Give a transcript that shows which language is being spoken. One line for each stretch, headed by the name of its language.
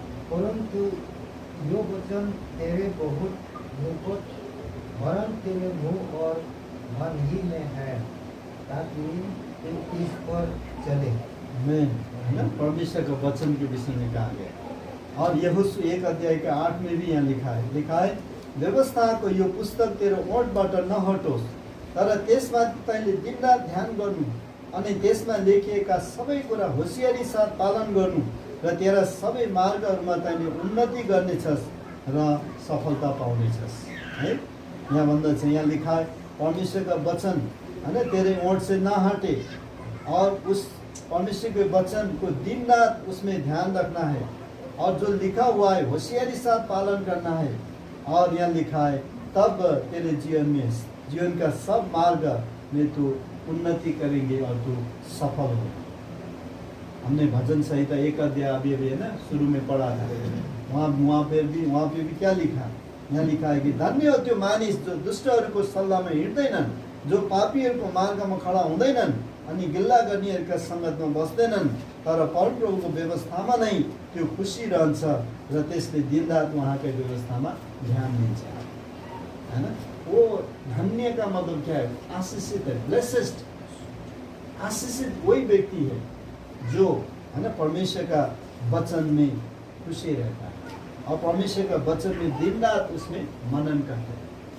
Hindi: परंतु यो वचन तेरे बहुत निकट, वरन तेरे मुंह और मन ही में है, ताकि तू इस पर चले। मैं है ना, परमेश्वर का वचन के विषय में कहा गया। और यहोशू 1 अध्याय के 8 में भी यहाँ लिखा है
Nepali: व्यवस्थाको यो पुस्तक तेरो ओठबाट नहटोस्, तर त्यसमा तैँले दिनरात ध्यान गर्नु अनि त्यसमा लेखिएका सबै कुरा होसियारी साथ पालन गर्नु र तेरा सबै मार्गहरूमा तैँले उन्नति गर्नेछस् र सफलता पाउनेछस्।
Hindi: है,
Nepali: यहाँ भन्दा चाहिँ
Hindi: यहाँ लिखा है परमेश्वर का वचन है ना तेरे ओठ से ना हटे, और उस परमेश्वर के वचन को दिन रात उसमें ध्यान रखना है, और जो लिखा हुआ है होशियारी साथ पालन करना है। और यहाँ लिखा है तब तेरे जीवन का सब मार्ग में तू उन्नति करेंगे और तू सफल हो। हमने भजन संहिता 1 अध्याय अभी है ना शुरू में पढ़ा था, वहाँ पे भी क्या लिखा, यहाँ लिखा है कि
Nepali: धन्य हो त्यो मानिस जो दुष्टहरूको सल्लाहमा हिँड्दैनन्, जो पापीहरूको मार्गमा खडा हुँदैनन् अनि गिल्ला गर्नेहरूका सङ्गतमा बस्दैनन्, तर परमप्रभुको व्यवस्थामा नै त्यो खुसी रहन्छ र त्यसले दिनरात उहाँकै व्यवस्थामा ध्यान दिन्छ।
Hindi: है ना, वो धन्य का मतलब क्या है, आशीषित है, ब्लेस्ड। आशीषित वही व्यक्ति है जो है ना परमेश्वर का वचन में खुशी रहता है और परमेश्वर का वचन में दिन रात उसमें मनन करते हैं।